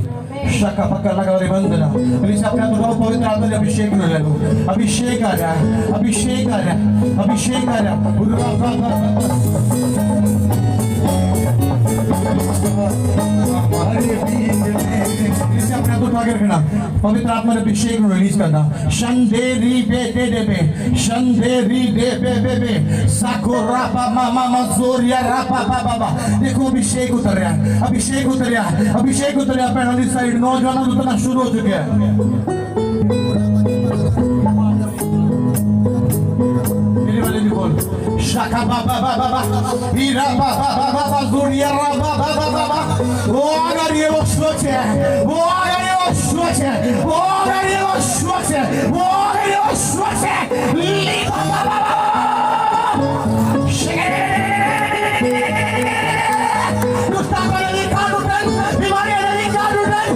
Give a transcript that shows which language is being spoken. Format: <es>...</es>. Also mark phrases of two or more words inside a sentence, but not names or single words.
<hi>शक्का पक्का लगा और बंदना प्लीज अपने तो पवित्र आत्मा से अभिषेक में ले लो। अभिषेक आ रहा है अभिषेक आ रहा है अभिषेक आ रहा है। अपने तो उठा के रखना पवित्र आत्मा ने अभिषेक में रिलीज करना शंदेरी बे दे दे बे शंदेरी दे बे बे बे साकुरा पामा मामा जोरिया रापा पापा बा देखो अभिषेक उतर रहा है अभिषेक उतर रहा है अभिषेक उतर रहा है। पहली साइड नौजवानों उतना शुरू हो चुके हैं। Shaka baba baba baba, ira baba baba baba, zuria baba baba baba. Ogari o shoche, ogari o shoche, ogari o shoche, ogari o shoche. Liba baba baba. Nusta kali ni kanu dan, bimari ada ni kanu dan.</hi>